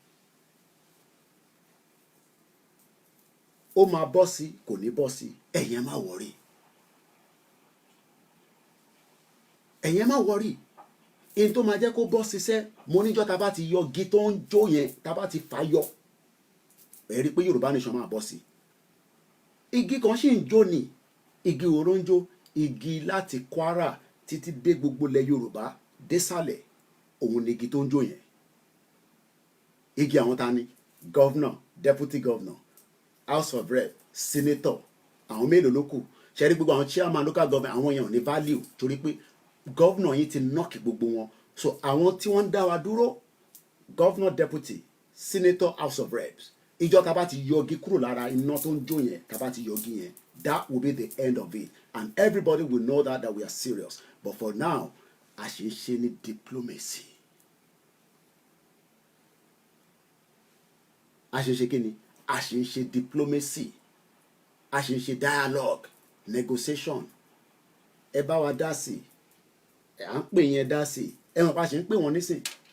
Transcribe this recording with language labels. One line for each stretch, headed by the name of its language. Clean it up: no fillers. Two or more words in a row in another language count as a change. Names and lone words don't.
Yoruba: ó máa bọ́ sí kò ní bọ́ sí ẹ̀yìn má wọrí ẹ̀yìn má wọrí èyí tó máa jẹ́ kó bọ́ ṣiṣẹ́ mo níjọ́ tá bá ti yọ igi tó ń jó yẹn tá bá ti fà yọ ẹ rí i pé Yorùbá nation máa bọ́ sí igi kan sì ń jó ni igi òró ń jó igi láti Kwara títí dé gbogbo ilẹ̀ Yorùbá désàlẹ̀ òun ni igi tó ń jó yẹn igi àwọn ta ni
English: governor deputy governor house of rep senator
Yoruba: àwọn mélòó ló kù ṣe rí gbogbo àwọn
English: chairman local government
Yoruba: àwọn èèyàn ní value torí pé governor yìí ti knock gbogbo wọn so àwọn tí wọ́n ń dá wa dúró
English: governor deputy senator house of reps
Yoruba: ìjọ tá bá ti yọgi kúrò lára iná tó ń jó yẹn tá bá ti yọgi yẹn
English: that will be the end of it and everybody will know that we are serious but for now
Yoruba: a ṣe ń ṣe ní diplomacy a ṣe ń ṣe kí ni a ṣe ń ṣe diplomacy a ṣe ń ṣe
English: dialogue negotiation
Yoruba: ẹ bá wa dá sí i à ń pè yẹn dá sí ẹ mọ̀ pa ṣe ń pè wọ́n nísìn